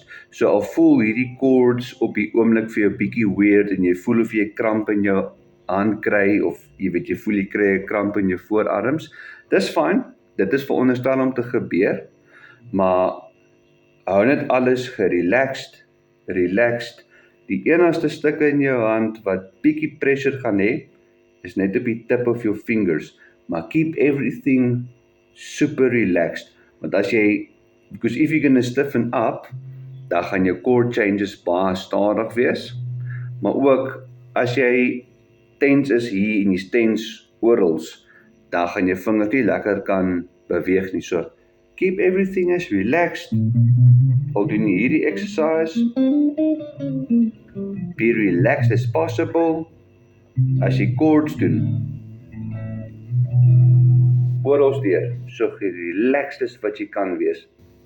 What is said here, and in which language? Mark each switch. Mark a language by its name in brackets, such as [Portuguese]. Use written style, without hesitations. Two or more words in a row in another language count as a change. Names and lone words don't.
[Afrikaans] So al voel hierdie chords op die oomblik vir jou bietjie weird en jy voel of jy kramp in jou hand kry of jy weet jy voel jy kry 'n kramp in jou voorarms, dis fyn, dit is veronderstel om te gebeur, maar hou net alles gerelaxed. Die enigste stukke in jou hand wat bietjie pressure gaan hê, is net op die [English] tip of your fingers, [Afrikaans] maar [English] keep everything super relaxed, [Afrikaans] want [English] because if you're gonna stiffen up, [Afrikaans] dan gaan jou chord changes baie stadig wees, maar ook as jy tense is hier en jy's tense orals, dan gaan jou vingers nie lekker kan beweeg nie. [English] So keep everything as relaxed. [Afrikaans] Al doen jy hierdie exercise, [English] be relaxed as possible. [Afrikaans] As jy chords doen, orals deur, so gerelaxed as wat jy kan wees.